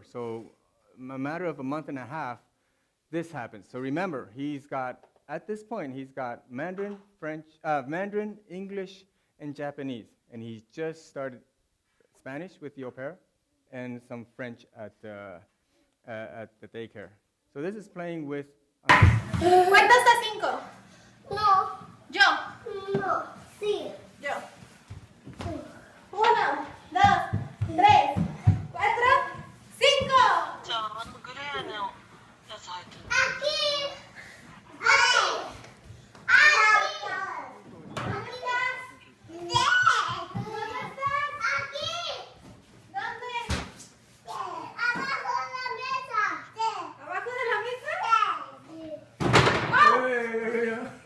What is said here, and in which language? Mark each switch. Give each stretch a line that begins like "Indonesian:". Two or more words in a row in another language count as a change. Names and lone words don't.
English: So a matter of a month and a half, this happens. So remember, at this point, he's got Mandarin, English, and Japanese. And he's just started Spanish with the au pair and some French at the daycare. So this is playing with...
Spanish: ¿Cuenta hasta 5? No. Yo. No. Sí. Yo. 1, 2, 3, 4, 5. Aquí. Aquí. ¿Dónde estás? Aquí. ¿Dónde? Abajo de la mesa. ¿Abajo de la mesa? Sí. ¡Wow!